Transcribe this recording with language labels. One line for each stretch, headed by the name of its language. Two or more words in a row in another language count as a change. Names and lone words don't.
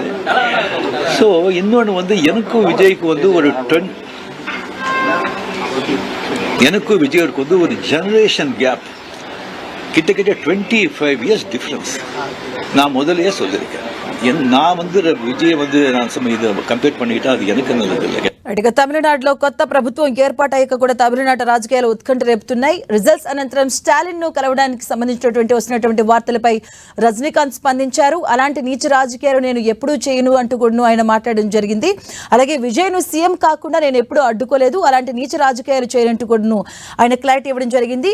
Tamil: ஸோ இன்னொன்று வந்து எனக்கும் விஜய்க்கு வந்து ஒரு எனக்கும் விஜய்க்கு வந்து ஒரு
English: generation gap,
Tamil: கிட்டத்தட்ட 25
English: years difference.
Tamil: நான் முதலையே சொல்லியிருக்கேன், நான் வந்து விஜய் வந்து நான் இதை கம்பேர் பண்ணிக்கிட்டா அது எனக்கு நல்லது இல்லை.
Telugu: ఇక తమిళనాడులో కొత్త ప్రభుత్వం ఏర్పాటయ్యాక కూడా తమిళనాడు రాజకీయాలు ఉత్కంఠ రేపుతున్నాయి. రిజల్ట్స్ అనంతరం స్టాలిన్ ను కలవడానికి సంబంధించినటువంటి వస్తున్నటువంటి వార్తలపై రజనీకాంత్ స్పందించారు. అలాంటి నీచ రాజకీయాలు నేను ఎప్పుడూ చేయను అంటూ కూడా ఆయన మాట్లాడడం జరిగింది. అలాగే విజయ్ ను సీఎం కాకుండా నేను ఎప్పుడూ అడ్డుకోలేదు, అలాంటి నీచ రాజకీయాలు చేయనంటూ కూడా ఆయన క్లారిటీ ఇవ్వడం జరిగింది.